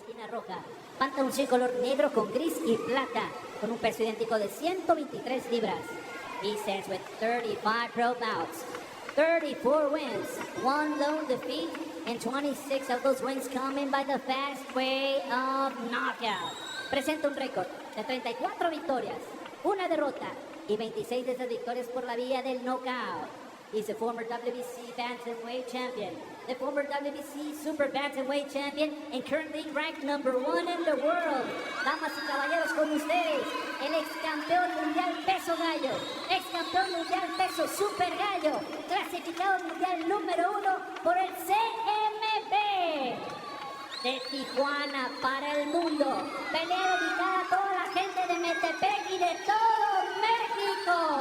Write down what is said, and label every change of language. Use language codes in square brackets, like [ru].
[es] Roja, pantaloncillo color negro con gris y plata, con un peso idéntico de 123 libras. [en] He stands with 35 pro bouts, 34 wins, 1 lone defeat, and 26 of those wins coming by the fast way of knockout. [es] Presenta un récord de 34 victorias, 1 derrota y 26 de esas victorias por la vía del knockout. [en] He's a former WBC bantamweight champion, the former WBC super bantamweight champion, and currently ranked number 1 in the world. [es] Damas y caballeros, con ustedes, el ex campeón mundial peso gallo, ex campeón mundial peso super gallo, clasificado mundial número 1 por el CMB. De Tijuana para el mundo, pelea dedicada a toda la gente de Metepec y de todo México.